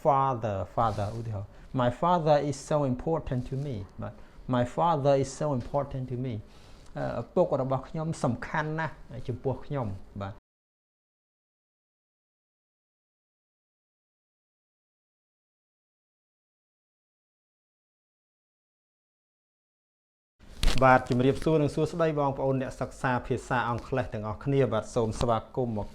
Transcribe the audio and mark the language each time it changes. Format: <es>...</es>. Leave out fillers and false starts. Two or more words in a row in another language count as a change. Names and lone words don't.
<km>father ឧទាហរណ៍</km> <en>my father is so important to me</en> <km>បាទ</km> <en>my father is so important to me</en> <km>ឪពុករបស់ខ្ញុំសំខាន់ណាស់ចំពោះខ្ញុំបាទបាទជំរាបសួរនិងសួស្តីបងប្អូនអ្នកសិក្សាភាសាអង់គ្លេសទាំងអស់គ្នាបាទសូមស្វាគមន៍មក</km>